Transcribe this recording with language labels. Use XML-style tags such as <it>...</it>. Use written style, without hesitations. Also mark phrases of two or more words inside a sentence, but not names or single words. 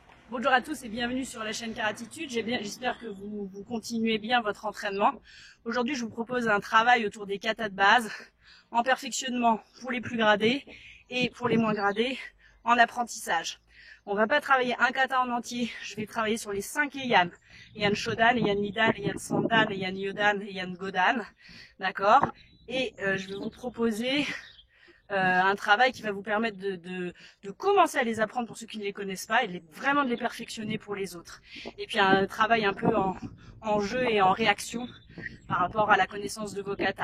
<fr>Bonjour à tous et bienvenue sur la chaîne Karatitude. J'espère que vous continuez bien votre entraînement. Aujourd'hui, je vous propose un travail autour des katas de base, en perfectionnement pour les plus gradés et pour les moins gradés, en apprentissage. On va pas travailler un kata en entier, je vais travailler sur les 5 Heian. Heian Shodan, Heian Nidan, Heian Sandan, Heian Yodan, Heian Godan. D'accord. Et je vais vous proposer un travail qui va vous permettre de commencer à les apprendre pour ceux qui ne les connaissent pas et vraiment de les perfectionner pour les autres. Et puis un travail un peu en jeu et en réaction par rapport à la connaissance de vos katas.</fr>